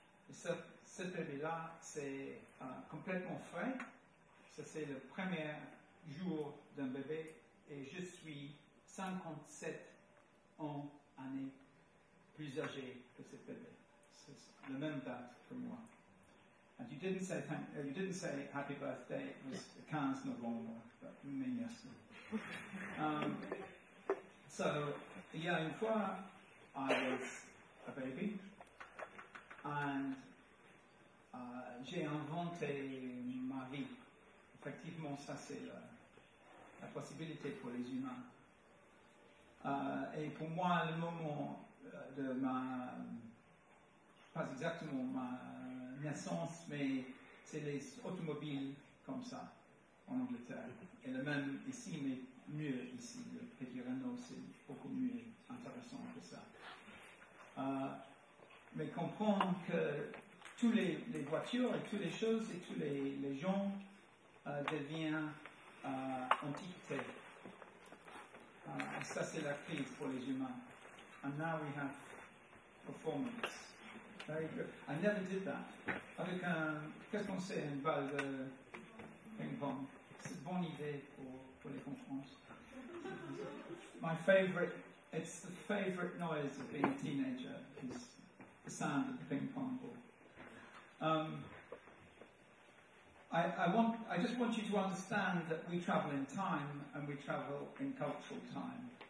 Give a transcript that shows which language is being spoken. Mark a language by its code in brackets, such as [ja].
[fr] Et ce bébé-là, c'est complètement frais. Ça, c'est le premier jour d'un bébé et je suis 57 années plus âgé que ce bébé. C'est la même date que moi. [en] And you didn't say happy birthday, it was 15 November, but merci. [fr] So, il y a une fois, [en] I was a baby, and [fr] j'ai inventé ma vie. Effectivement, ça c'est la possibilité pour les humains. Et pour moi, le moment de pas exactement ma naissance, mais c'est les automobiles comme ça en Angleterre. Et le même ici, mais mieux ici. Le petit Renault, c'est beaucoup mieux intéressant que ça. Mais comprendre que toutes les voitures et toutes les choses et tous les gens deviennent antiquité. Ça, c'est la crise pour les humains. [en] And now we have performance. Very good. I never did that. [fr] Avec qu'est-ce qu'on sait, une balle de ping-pong? C'est une bonne idée pour les conférences. [en] My favorite, it's the favorite noise of being a teenager, is the sound of the ping-pong ball. I just want you to understand that we travel in time and we travel in cultural time.